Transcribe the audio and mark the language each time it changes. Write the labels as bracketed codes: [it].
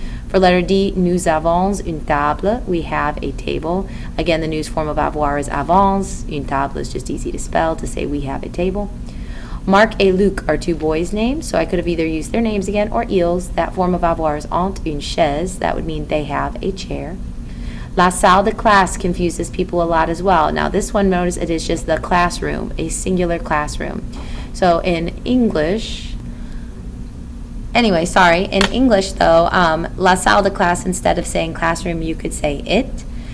[en] For letter D, [fr] nous avons une table, [en] we have a table. Again, the nous form of avoir is avons. Une table is just easy to spell to say we have a table. Marc et Luc are two boys' names, so I could have either used their names again or ils. That form of avoir is [fr] ont une chaise. [en] That would mean they have a chair. [fr] La salle de classe [en] confuses people a lot as well. Now this one, notice it is just the classroom, a singular classroom. So in English, in English though, [fr] la salle de classe, [en] instead of saying classroom, you could say it.